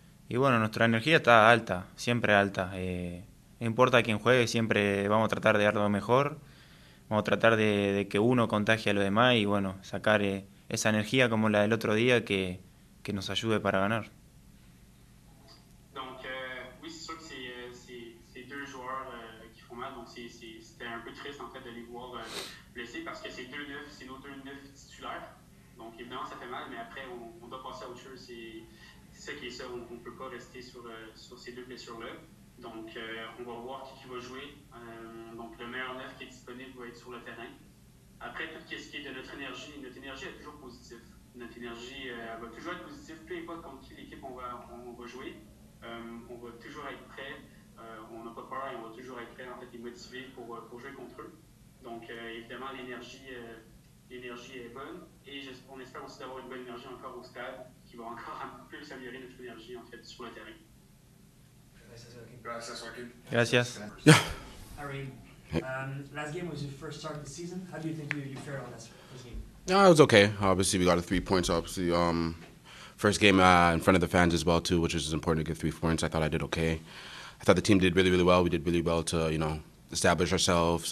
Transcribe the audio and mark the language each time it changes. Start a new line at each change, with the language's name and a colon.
Spanish: Y bueno, nuestra energía está alta, siempre alta. No importa quién juegue, siempre vamos a tratar de dar lo mejor, vamos a tratar de que uno contagie a los demás y bueno, sacar esa energía como la del otro día que nos ayude para ganar.
French: Donc, oui, c'est sûr que c'est 2 joueurs qui font mal, donc c'était un peu triste en fait de les voir blessés parce que c'est nos 2 neufs titulaires. Donc, évidemment, ça fait mal, mais après, on doit passer à autre chose. C'est ça qui est ça, on ne peut pas rester sur ces 2 blessures-là. Donc, on va voir qui va jouer. Donc, le meilleur neuf qui est disponible va être sur le terrain. Après, tout ce qui est de notre énergie est toujours positive. Notre énergie va toujours être positive, peu importe contre qui l'équipe on va jouer. On va toujours être prêt, on n'a pas peur et on va toujours être prêt en fait, et motivé pour jouer contre eux. Donc, évidemment, l'énergie est bonne et on espère aussi d'avoir une bonne énergie encore au stade qui va encore un peu plus améliorer notre énergie en fait, sur le terrain.
Spanish: Gracias, Joaquin. Gracias.
English: Harry, last game was your first start of the season. How do you think you fared on this game? No, it was okay. Obviously, we got 3 points. Obviously, first game in front of the fans as well too, which is important to get 3 points. I thought I did okay. I thought the team did really, really well. We did really well to establish ourselves.